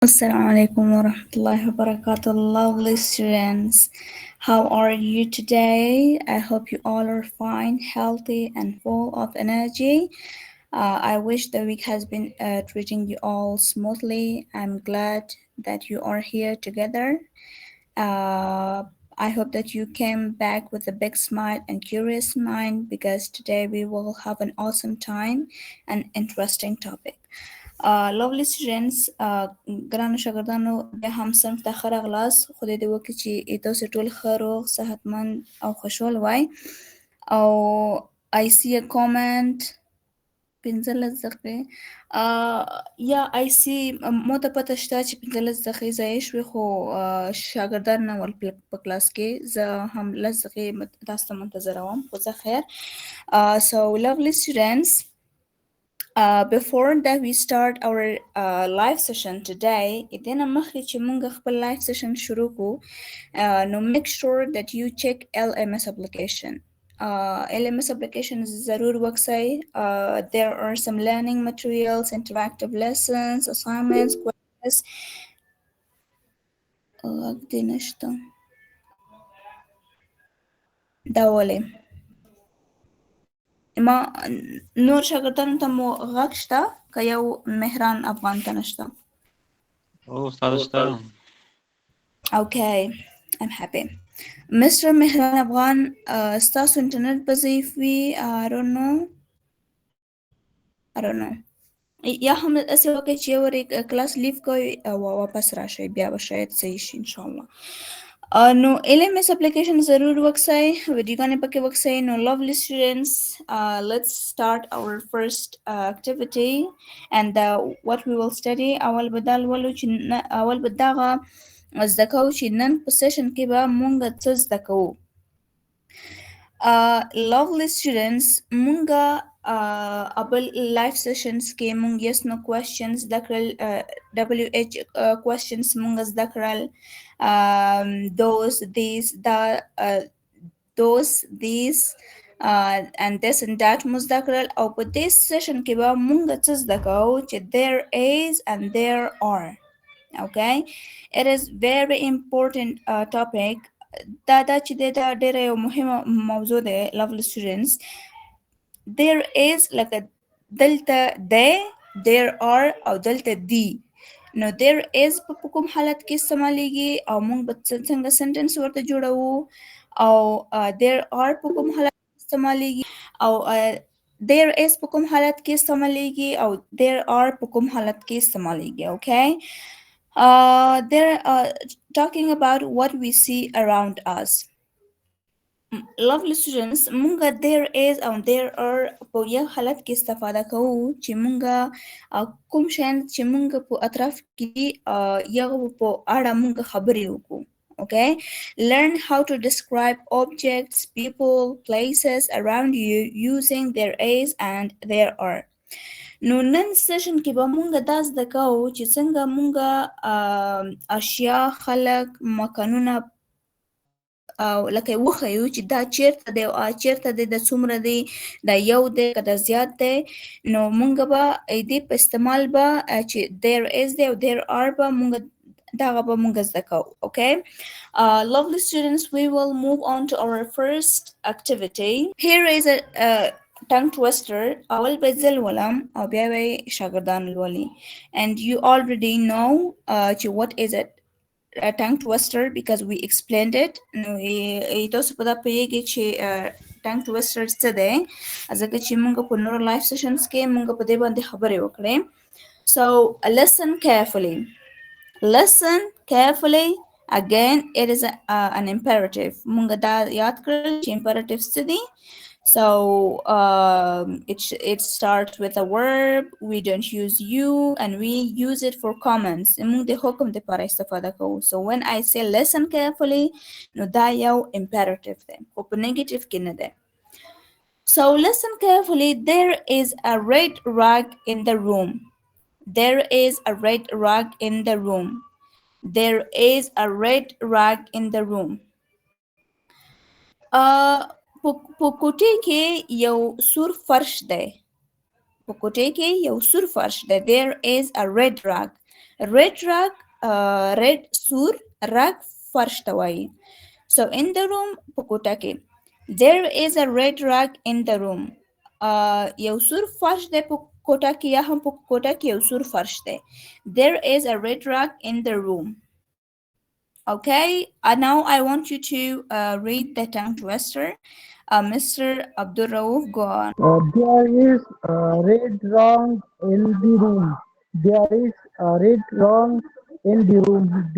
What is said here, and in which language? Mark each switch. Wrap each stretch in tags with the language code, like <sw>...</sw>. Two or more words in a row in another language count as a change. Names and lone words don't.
<ar>السلام عليكم ورحمة الله وبركاته,</ar> <en>lovely students. How are you today? I hope you all are fine, healthy, and full of energy. I wish the week has been treating you all smoothly. I'm glad that you are here together. Uh, I hope that you came back with a big smile and curious mind because today we will have an awesome time and interesting topic. Lovely students,</en> <ps>ګرانو شاګردانو بیا هم صنف ته ښه راغلاست. خدای دې وکړي چې تاسو ټول ښه روغ صحتمند او خوشحال وای. او</ps> <en>I see a comment</en> <ps>15 دقیقې یا</ps> <en>I see</en> <ps>مو ته پته شته چې 15 دقیقې ضایع شوې خو شاګردان نه ول په کلاس کې زه هم 10 دقیقې تاسو ته منتظره وم خو زه خیر.</ps> <en>So lovely students, before that we start our live session today,</en> <ps>دینه مخکې چې مونږ خپل</ps> <en>live session</en> <ps>شروع کړو نو</ps> <en>make sure that you check LMS application. LMS application</en> <ps>ضرور وکسئ.</ps> <en>There are some learning materials, interactive lessons, assignments, quizzes.</en> <ps>غږ دې نشته دا ولې ما نور شاګردانو ته مو غږ شته که یو مهران افغان ته نشته؟ استاد شته.</ps> <en>Okay, I'm happy. Mr.</en> <ps>مهران افغان ستاسو انټرنیټ به ضعیف وي.</ps> <en>I don't know.</en> <ps>یا هم داسې وکړئ چې یو وارې کلاس لیف کوئ او واپس راشئ بیا به شاید صحیح شي انشاءالله. نو</ps> <en>LMS application</en> <ps>ضرور وکسئ، ویډیوګانې پکې وکسئ.</ps> <en>نو lovely students, let's start our first activity and what we will study.</en> <ps>اول به دا لولو چې اول به دغه زده کوو چې نن په سیشن کې به مونږ څه زده کوو.</ps> <en>Lovely students,</en> <ps>مونږه ابل</ps> <en>live sessions</en> <ps>کې مونږ</ps> <en>yes no questions</en> <ps>زده کړل،</ps> <en>WH questions</en> <ps>مونږ زده کړل،</ps> <en>those these and this and that</en> <ps>مو زده کړل. او په دې session کې به مونږ څه زده کوو چې</ps> <en>there is and there are. Okay, it is very important topic.</en> <ps>دا چې دا ډېره یو مهمه موضوع ده</ps> <en>lovely students. There is like a</en> <ps>دلته دی،</ps> <en>there are</en> <ps>او دلته دی. نو</ps> <en>there is</en> <ps>په کوم حالت کې استعمالیږي او موږ به څنګه سنټنس ورته جوړوو، او</ps> <en>there are</en> <ps>په کوم حالت کې استعمالیږي، او</ps> <en>there is</en> <ps>په کوم حالت کې استعمالیږي، او</ps> <en>there are</en> <ps>په کوم حالت کې استعمالیږي.</ps> <en>Okay, they're talking about what we see around us.</en> <ps>Lovely students, مونږه</ps> <en>there is</en> <ps>او</ps> <en>there are</en> <ps>په یو حالت کې استفاده کوو چې مونږه کوم شیان چې مونږ په اطراف کې یو په اړه مونږ خبرې وکړو.</ps> <en>Okay, learn how to describe objects, people, places around you using there is and there are.</en> <ps>نو نن سیشن کې به مونږ دا زده کوو چې څنګه مونږه اشیا، خلک، مکانونه او لکه وښیو چې دا چیرته دی او چیرته دی، د څومره دی، دا یو دی که دا زیات دی. نو مونږ به دې په استعمال به چې</ps> <en>there is</en> <ps>دی او</ps> <en>there are</en> <ps>به مونږ دغه به مونږ زده کوو.</ps> <en>Okay, lovely students, we will move on to our first activity. Here is a tongue twister.</en> <ps>اول به زه لولم او بیا به شاګردان لولي.</ps> <en>And you already know what is it a tongue twister because we explained it.</en> <ps>نو تاسو په دا پوهیږئ چې</ps> <en>tongue twister</en> <ps>څه دی، ځکه چې موږ په نورو</ps> <en>live sessions</en> <ps>کې موږ په دې باندې خبرې وکړې.</ps> <en>So listen carefully. Again, it is an imperative.</en> <ps>موږ دا یاد کړل چې imperatives څه دي.</ps> <en>So it starts with a verb. We don't use you and we use it for comments.</en> <ps>موږ د حکم لپاره استفاده کوو.</ps> <en>So when I say listen carefully,</en> <ps>نو دا یو imperative دی خو په negative کې نه دی.</ps> <en>So listen carefully. There is a red rug in the room. There is a red rug in the room. There is a red rug in the room.</en> <ps>په کوټې کې یو سور فرش دی.</ps> <en>There is a red rug. red rug red</en> <ps>سور rug فرش ته وایي.</ps> <en>So in the room</en> <ps>په کوټه کې</ps> <en>there is a red rug in the room.</en> <ps>یو سور فرش دی په کوټه کې یا هم په کوټه کې یو سور فرش دی.</ps> <en>There is a red rug in the room. Okay, now I want you to read the tongue twister. Mr. Abdul Rauf, go on. There is a red wrong in the room. There is a red wrong in the room.</en>